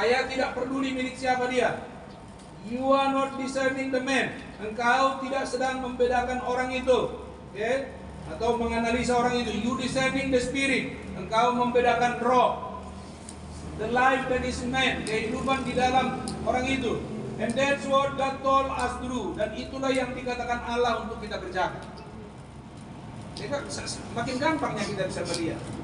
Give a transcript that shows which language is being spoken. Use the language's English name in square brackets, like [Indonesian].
[Indonesian] Saya tidak peduli milik siapa dia. [English] You are not discerning the man. [Indonesian] Engkau tidak sedang membedakan orang itu, atau menganalisa orang itu. [English] You discerning the spirit. [Indonesian] Engkau membedakan roh. [English] The life that is man, [Indonesian] kehidupan di dalam orang itu. [English] And that's what God told us to do. [Indonesian] Dan itulah yang dikatakan Allah untuk kita kerjakan. Jadi makin gampangnya kita bisa melihat.